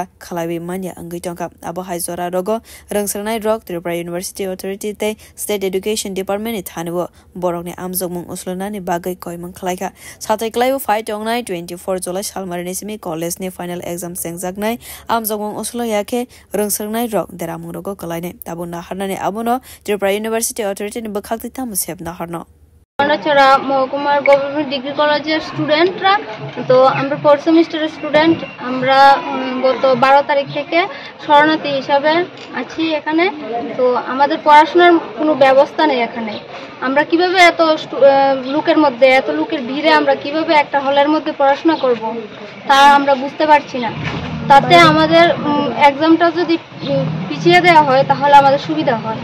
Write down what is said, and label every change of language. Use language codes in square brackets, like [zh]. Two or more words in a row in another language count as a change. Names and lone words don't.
[trp] khalaibi manya angui tongka abo haizora rogo rungsrengnai rok Tripura University Authority te State Education Department ni thanibo borokni amjokmung uslunani bagai koimang khlaika satai klaibo fight tongnai 24 July salmarini simi college ni [en] final exam [trp] sengjaknai amjokmung uslo yake rungsrengnai rok deramung rogo kalaine tabuna harnani abono Tripura University Authority ni bakhakti tamu sebna harno [bn] ছাড়া মহকুমার গভর্নমেন্ট ডিগ্রি কলেজের স্টুডেন্টরা তো আমরা 4th [en] semester student [bn] আমরা গত 12 তারিখ থেকে শরণার্থী হিসাবে আছি এখানে তো আমাদের পড়াশোনার কোনো ব্যবস্থা নেই এখানে আমরা কিভাবে এত লোকের মধ্যে এত লোকের ভিড়ে আমরা কিভাবে একটা হলের মধ্যে পড়াশোনা করব তা আমরা বুঝতে পারছি না তাতে আমাদের এক্সামটা যদি পিছিয়ে দেওয়া হয় তাহলে আমাদের সুবিধা হয়